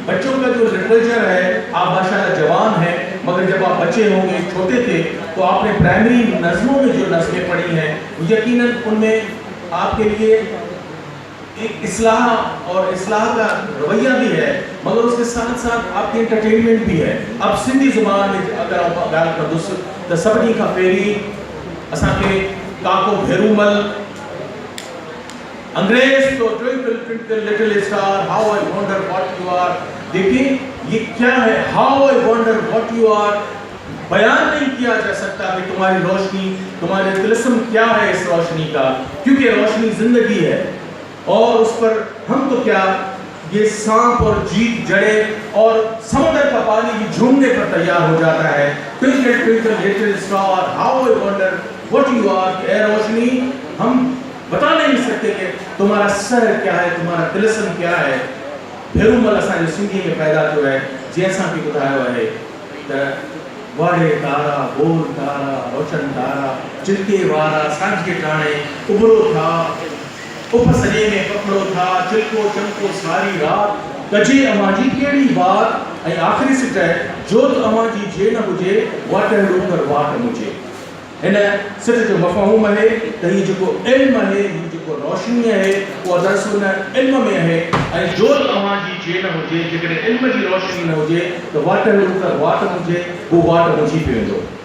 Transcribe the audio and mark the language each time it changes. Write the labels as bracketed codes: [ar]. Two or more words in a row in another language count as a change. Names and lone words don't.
[ur] بچوں کا جو لٹریچر ہے، آپ ماشاءاللہ جوان ہیں، مگر جب آپ بچے ہوں گے، چھوٹے تھے، تو آپ نے پرائمری نظموں میں جو نظمیں پڑھی ہیں یقیناً ان میں آپ کے لیے ایک اصلاح اور اصلاح کا رویہ بھی ہے، مگر اس کے ساتھ ساتھ آپ کی انٹرٹینمنٹ بھی ہے. [sd] अब सिंधी ज़ुबान में अगर आप ॻाल्हि कंदुसि त सभिनी खां पहिरीं असांखे काको भेरूमल, [ur] انگریز تو [en] Twinkle little star, How I wonder what you are. [ur] دیکھیے یہ کیا ہے, [en] How I wonder what you are, [ur] بیان نہیں کیا جا سکتا کہ تمہاری روشنی، تمہارے طلسم کیا ہے اس روشنی کا، کیونکہ روشنی زندگی ہے اور اس پر ہم تو کیا، یہ سانپ اور جیت جڑے اور سمندر کا پانی بھی جھومنے پر تیار ہو جاتا ہے. [en] Twinkle twinkle little star, How I wonder what you are. [ur] اے روشنی، ہم بتا نہیں سکتے کہ تمہارا سر کیا ہے، تمہارا طلسم کیا ہے. [sd] भेरूमल असांजे सिंधी में पैदा थियो है, [ur] جیسا کہ [sd] ॿुधायो आहे त वाड़े तारा, बोल तारा, रोशन तारा, चिल्के वारा सांझे टाणे उभरो था, उप सॼे में पकड़ो था, चिल्को चमको सारी रात, कजे अमां जी कहिड़ी बात। ऐं आख़िरी सिट है, जोत अमां जी जे न हुजे, वाट कर वाट मुझे। हिन सिट जो मफ़हूम है त हीउ जेको इल्मु आहे, हीउ जेको रोशनी आहे, उहा दरअसल हुन इल्म में आहे। ऐं जोत अमां जी जे न हुजे, जेकॾहिं इल्म जी रोशनी न हुजे त वाट कर वाट मुझे, उहो वाट मुझी पियो वेंदो।